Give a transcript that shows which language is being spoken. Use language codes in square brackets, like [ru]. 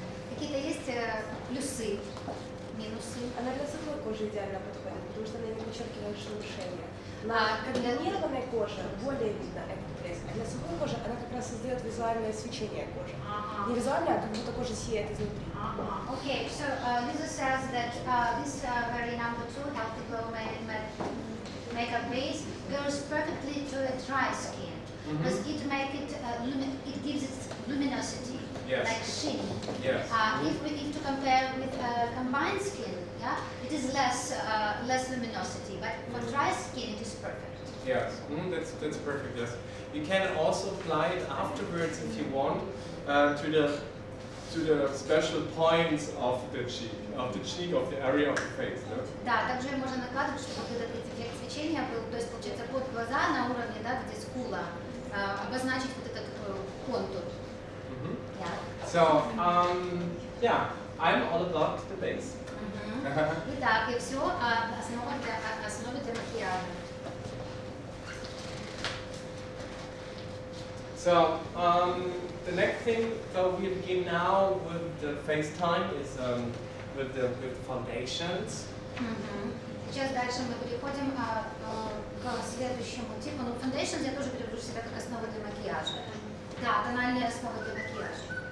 [ru] Какие-то есть плюсы, минусы? Она для сухой кожи идеально подходит, потому что она не подчеркивает шелушение. На комбинированной коже более видно этот блеск, а для сухой кожи она как раз создает визуальное свечение кожи. Не визуальное, а как будто кожа сияет изнутри. [en] Okay, so Lisa says that this very number 2 Healthy Glow makeup base goes perfectly to a dry skin because it gives it luminosity. Yes. like sheen. Yes. If to compare with combined skin, yeah, it is less luminosity, but for dry skin it is perfect. Yes, that's perfect. Yes, you can also apply it afterwards if you want to the special points of the cheek, of the area of the face. No? [ru] Да, также можно накладывать, чтобы вот этот эффект свечения был, то есть получается под глаза на уровне, да, где скула, обозначить вот этот контур. [en] Yeah. So, yeah, I'm all about the base. [ru] Итак, и все основа для макияжа. [en] So, the next thing that we begin now with the FaceTime is with the foundations. [ru] Сейчас дальше мы переходим к следующему типу. Ну, foundations я тоже беру себя как основу для макияжа. Да, тональные основы для макияжа.